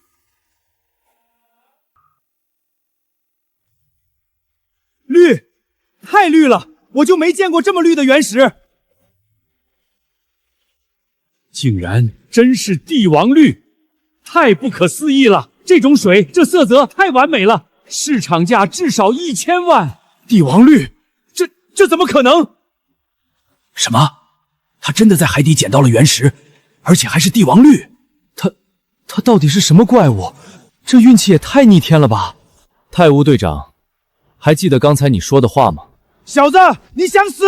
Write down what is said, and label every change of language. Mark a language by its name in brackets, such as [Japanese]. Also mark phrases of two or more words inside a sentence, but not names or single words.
[Chinese] 綠，太綠了！我就沒見過這麼綠的原石。竟然真是帝王綠，太不可思議了！這種水，這色澤太完美了，市場價至少1000萬。帝王綠，這怎麼可能？什麼？他真的在海底撿到了原石，而且還是帝王綠？他到底是什麼怪物？這運氣也太逆天了吧！泰烏隊長，還記得剛才你說的話嗎？小子，你想死？